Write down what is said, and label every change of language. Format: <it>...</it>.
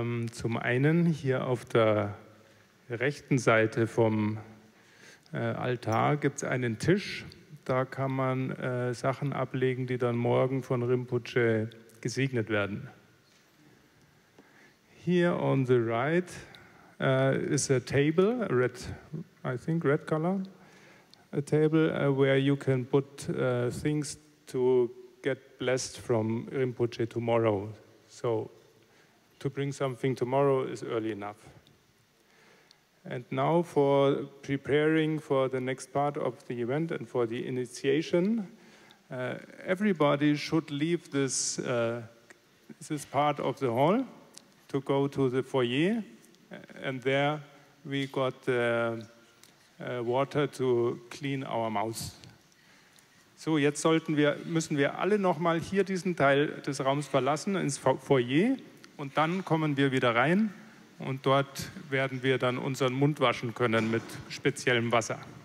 <de>Zum einen hier auf der rechten Seite vom Altar gibt es einen Tisch. Da kann man Sachen ablegen, die dann morgen von Rinpoche gesegnet werden.</de> <en>Here on the right is a table, I think red color, a table where you can put things to get blessed from Rinpoche tomorrow. So to bring something tomorrow is early enough. And now for preparing for the next part of the event and for the initiation, everybody should leave this part of the hall to go to the foyer, and there we got water to clean our mouths.</en> <de>So, jetzt müssen wir alle nochmal hier diesen Teil des Raums verlassen, ins Foyer, und dann kommen wir wieder rein. Und dort werden wir dann unseren Mund waschen können mit speziellem Wasser.</de>